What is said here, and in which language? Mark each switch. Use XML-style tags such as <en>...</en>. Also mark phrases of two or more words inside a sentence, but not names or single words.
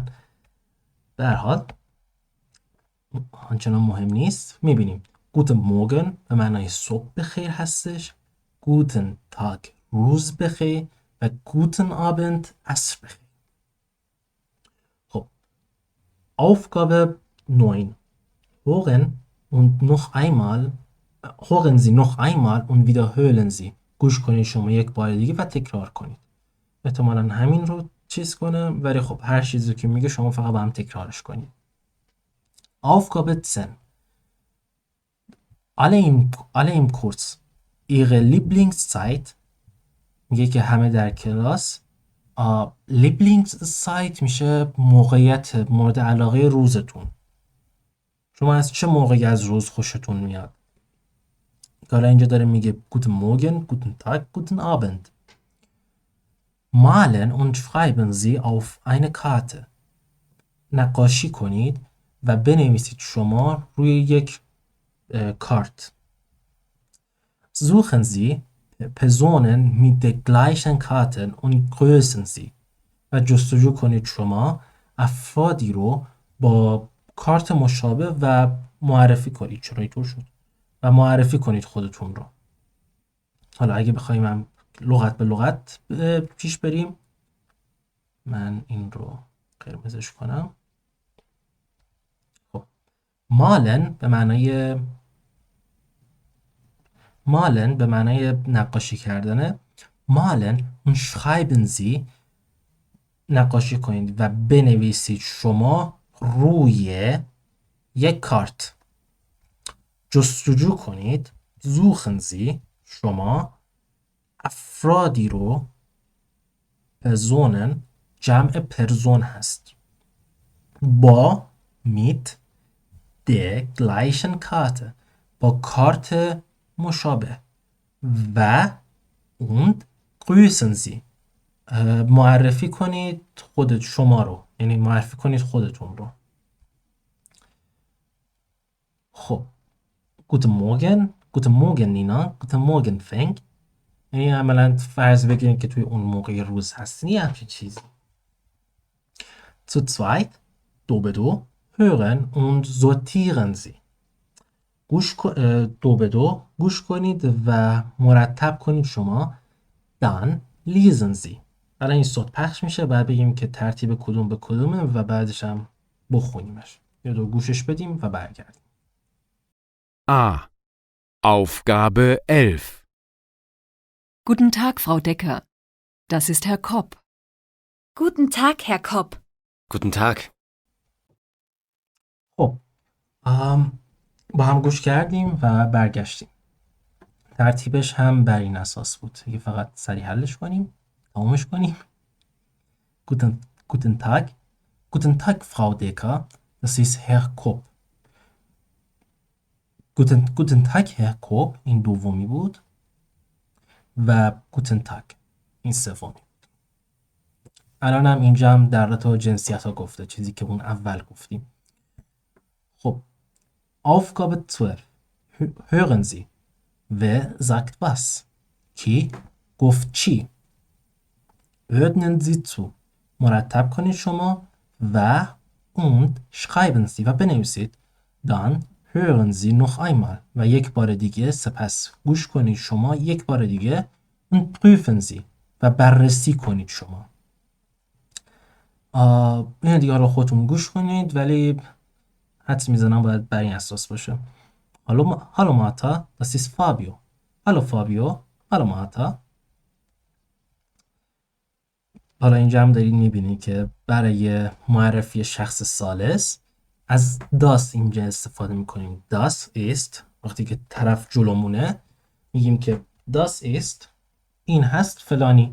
<fa>به هر حال آنچنان مهم نیست. میبینیم گوتن موگن به معنای صبح بخیر هستش، گوتن تاگ روز بخیر و گوتن آبند عصر بخیر. خب Aufgabe 9.</fa> <de>hören Sie noch einmal und wiederholen Sie.</de> <fa>گوش کنید شما یک بار دیگه و تکرار کنید. احتمالاً همین رو چیز کنه، ولی خب هر چیزی که میگه شما فقط با هم تکرارش کنید.</fa> <de>Aufgabe 10. alle im Kurs. Ihre Lieblingszeit.</de> <fa>میگه که همه در کلاس. Lieblingszeit میشه موقعیت مورد علاقه روزتون. شما از چه موقعی از روز خوشتون میاد؟ حالا اینجا داره میگه</fa> <de>Guten Morgen, Guten Tag, Guten Abend. Malen und schreiben Sie auf eine Karte.</de> <fa>نقاشی کنید و بنویسید شما روی یک کارت.</fa> <de>Suchen Sie Personen mit den gleichen Karten und grüßen Sie.</de> <fa>و جستجو کنید شما افرادی رو با کارت مشابه و معرفی کنید. چرا اینطور شد؟ و معرفی کنید خودتون رو. حالا اگه بخوایم هم لغت به لغت پیش بریم، من این رو قرمزش کنم. خب مالن به معنای نقاشی کردنه.</fa> <de>Malen und schreiben Sie</de> <fa>نقاشی کنید و بنویسید شما روی یک کارت. جستجو کنید</fa> <de>suchen Sie</de> <fa>شما افرادی رو Personen جمع پرزون هست با</fa> <de>mit der gleichen Karte</de> <fa>با کارت مشابه و</fa> <de>und grüßen Sie</de> <fa>معرفی کنید خودت شما رو، یعنی معرفی کنید خودتون رو.</fa> <de>خب Guten Morgen نینا. Guten Morgen Frank.</de> <fa>یعنی عملا فرض بگیرید که توی اون موقع روز هستین، یه همچین چیزی.</fa> <de>Zu zweit</de> <fa>دو به دو</fa> <de>hören und sortieren Sie.</de> <fa>دو به دو گوش کنید و مرتب کنید شما.</fa> <de>Dann lesen Sie.</de> <fa>الان این صوت پخش میشه، بعد بگیم که ترتیب کدوم به کدومه و بعدش هم بخونیمش. یا دو گوشش بدیم و برگردیم.</fa> <de>A. Aufgabe 11. Guten Tag, Frau Decker. Das ist Herr Kopp. Guten Tag, Herr Kopp. Guten Tag.</de> <fa>خب با هم گوش کردیم و برگشتیم. ترتیبش هم بر این اساس بود. اگه فقط سریع حلش کنیم، تمامش کنیم.</fa> <de>Guten Tag. Guten Tag, Frau Decker. Das ist Herr Kopp. Guten Tag, Herr Kopp.</de> <fa>این دومی بود. و</fa> <de>Guten Tag.</de> <fa>این سومی. الان هم اینجا هم در رابطه با جنسیت ها گفته، چیزی که اون اول گفتیم. خب Aufgabe 12.</fa> <de>Hören Sie. Wer sagt was?</de> <fa>کی گفت چی؟</fa> <de>Ordnen Sie zu.</de> <fa>مرتب کنید شما و</fa> <de>und schreiben Sie</de> <fa>و بنویسید.</fa> <de>Dann hören Sie noch einmal</de> <fa>و یک بار دیگه سپس گوش کنید شما یک بار دیگه</fa> <de>und prüfen Sie</de> <fa>و بررسی کنید شما. این دیگه رو خودتون گوش کنید، ولی حدس میزنم باید بر این اساس باشه.</fa> <de>Hallo Martha, das ist Fabio. Hallo Fabio. Hallo Martha.</de> <fa>حالا اینجا هم دارید میبینید که برای معرفی شخص ثالث از das اینجا استفاده میکنیم.</fa> <de>Das ist</de> <fa>وقتی که طرف جلومونه میگیم که</fa> <de>das ist</de> <fa>این هست فلانی.</fa>